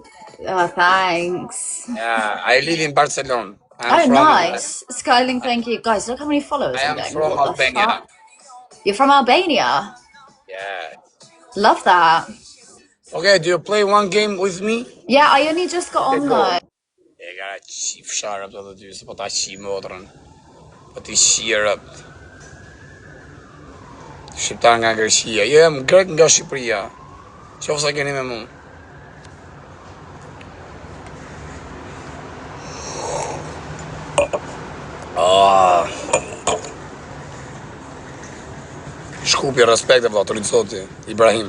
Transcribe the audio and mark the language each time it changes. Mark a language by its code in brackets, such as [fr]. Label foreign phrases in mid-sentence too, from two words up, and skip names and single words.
[en] Oh, thanks. Yeah, I live in Barcelona. Oh, nice. Skylink, thank you. Guys, look how many followers I I'm am getting. from What the Albania. fuck? You're from Albania? Yeah. Love that. Okay, do you play one game with me? Yeah, I only just got on though. [sq] E gara qi fsharë të dy, se po ta qi motrën. Po ti shirë. Shqiptar nga Greqia. Jem grek nga Shqipëria. Qoftë sa keni me mu. Shkupi, respekt e vëlla, të rritësoti, Ibrahim.